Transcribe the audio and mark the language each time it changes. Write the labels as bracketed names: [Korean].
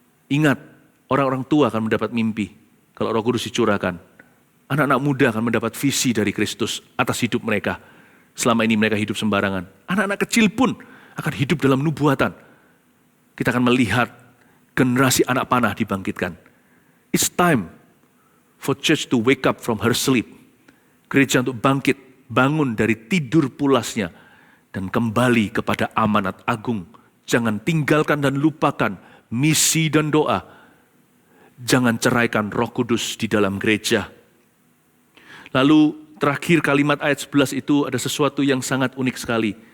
[Indonesian] Ingat, orang-orang tua akan mendapat mimpi. Kalau Roh Kudus dicurahkan, anak-anak muda akan mendapat visi dari Kristus atas hidup mereka. Selama ini mereka hidup sembarangan. Anak-anak kecil pun akan hidup dalam nubuatan. Kita akan melihat generasi anak panah dibangkitkan. [English] It's time for church to wake up from her sleep. [Indonesian] Gereja untuk bangkit, bangun dari tidur pulasnya. Dan kembali kepada amanat agung. Jangan tinggalkan dan lupakan misi dan doa. Jangan ceraikan Roh Kudus di dalam gereja. Lalu terakhir kalimat ayat 11 itu ada sesuatu yang sangat unik sekali.